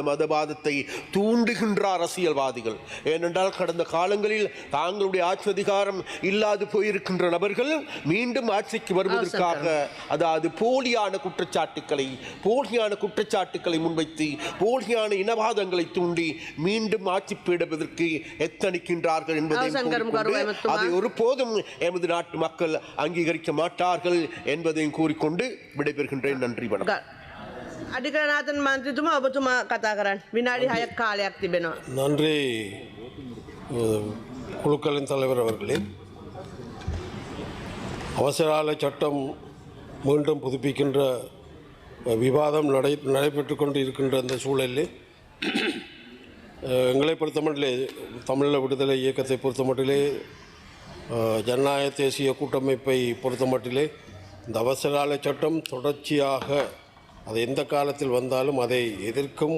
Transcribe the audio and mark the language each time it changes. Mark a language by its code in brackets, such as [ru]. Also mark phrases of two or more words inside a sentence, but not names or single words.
[ta] மதவாதத்தை தூண்டுகின்ற அரசியல்வாதிகள், ஏனென்றால் கடந்த காலங்களில் தாங்களுடைய ஆட்சி அதிகாரம் இல்லாது போயிருக்கின்ற நபர்கள் மீண்டும் ஆட்சிக்கு வருவதற்காக, அதாவது போலியான குற்றச்சாட்டுக்களை முன்வைத்து போலியான இனவாதங்களை தூண்டி மீண்டும் ஆட்சி பீடுவதற்கு எத்தனிக்கின்றார்கள் என்பதை அதை ஒருபோதும் எமது நாட்டு மக்கள் அங்கீகரிக்க மாட்டார்கள் என்பதையும் கூறிக்கொண்டு விடைபெறுகின்றேன். நன்றி, வணக்கம். [si] අධිකරණායක මන්ත්‍රීතුමා ඔබතුමා කතා කරන්න. විනාඩි 6ක් කාලයක් තිබෙනවා. [ta] நன்றி குழுக்களின் தலைவர் அவர்களே. அவசரகால சட்டம் மீண்டும் புதுப்பிக்கின்ற விவாதம் நடைபெற்று கொண்டு இருக்கின்ற அந்த சூழலில் எங்களை பொறுத்தமட்டிலே, தமிழீழ விடுதலை இயக்கத்தை பொறுத்தமட்டிலே, ஜனநாயக தேசிய கூட்டமைப்பை பொறுத்தமட்டிலே இந்த அவசரகால சட்டம் தொடர்ச்சியாக அது எந்த காலத்தில் வந்தாலும் அதை எதிர்க்கும்.